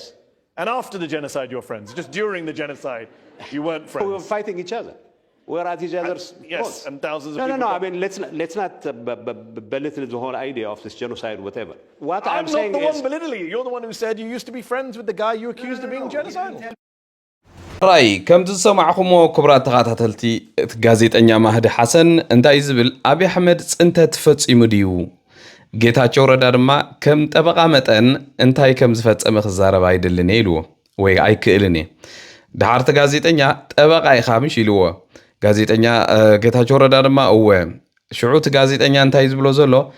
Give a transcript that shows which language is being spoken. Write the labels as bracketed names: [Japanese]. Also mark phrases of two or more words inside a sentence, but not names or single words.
[English] And after the genocide, you were friends. Just during the genocide, you weren't friends. We were fighting each other. We were at each other's yes, and thousands of people. No. I mean, let's not belittle the whole idea of this genocide, whatever. What I'm not saying the is, one belittling you. You're the one who said you used to be friends with the guy you accused of being genocidal. [Tigrinya] ራይ ከምቲ ዝሰማዕኹሞ ክቡራት ተኸታተልቲ እቲ ጋዜጠኛ ማህዲ ሓሰን እንታይ ዝብል አብይ አሕመድ ፅንተት ፈፂሙ ድዩ ጌታቸው ረዳ ድማ ከም ጠበቃ መጠን እንታይ ከም ዝፈፀመ ክዛረብ አይደልን ኢልዎ ወይ አይክእልን ድሓርቲ ጋዜጠኛ ጠበቃ ኢኻ ምሽ ኢልዎ ጋዜጠኛ ጌታቸው ረዳ ድማ እወ ሽዑት ጋዜጠኛ እንታይ ዝብሎ ዘሎ